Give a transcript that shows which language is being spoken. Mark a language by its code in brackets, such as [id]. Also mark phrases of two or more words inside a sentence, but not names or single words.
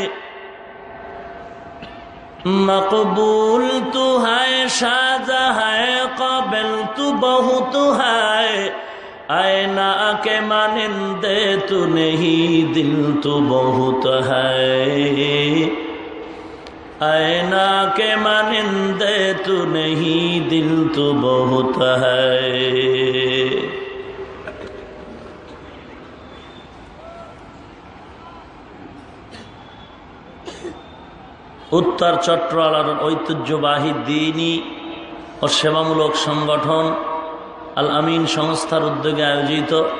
[ur] مقبول تو ہے شاد ہے قابل تو بہت ہے، آئینہ کے مانندے تو نہیں دل تو بہت ہے، آئینہ کے مانندے تو نہیں دل تو بہت ہے. [bn] উত্তর চট্টগ্রামের ঐতিহ্যবাহী দ্বীনি ও সেবামূলক সংগঠন আল আমিন সংস্থার উদ্যোগে আয়োজিত